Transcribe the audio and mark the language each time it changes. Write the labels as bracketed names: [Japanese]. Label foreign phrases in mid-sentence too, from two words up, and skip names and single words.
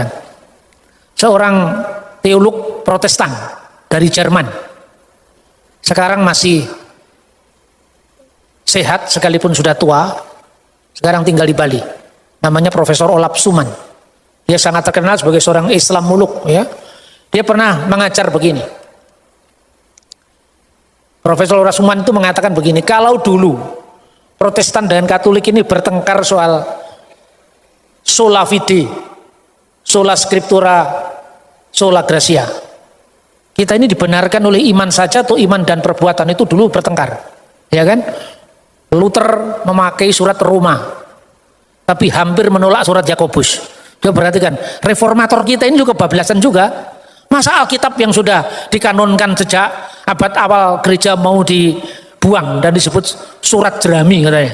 [Indonesian] Seorang teolog Protestan dari Jerman sekarang masih sehat sekalipun sudah tua, sekarang tinggal di Bali, namanya Profesor Olaf Suman. Dia sangat terkenal sebagai seorang Islamolog, ya. Dia pernah mengajar begini. Profesor Olaf Suman itu mengatakan begini, kalau dulu Protestan dan Katolik ini bertengkar soal [Latin] sola fide, sola scriptura, sola gratia, [Indonesian] kita ini dibenarkan oleh iman saja atau iman dan perbuatan, itu dulu bertengkar, ya kan? Luther memakai surat Roma, tapi hampir menolak surat Yakobus. Coba perhatikan, reformator kita ini juga bablasan juga. Masa Alkitab yang sudah dikanonkan sejak abad awal gereja mau dibuang dan disebut surat jerami katanya.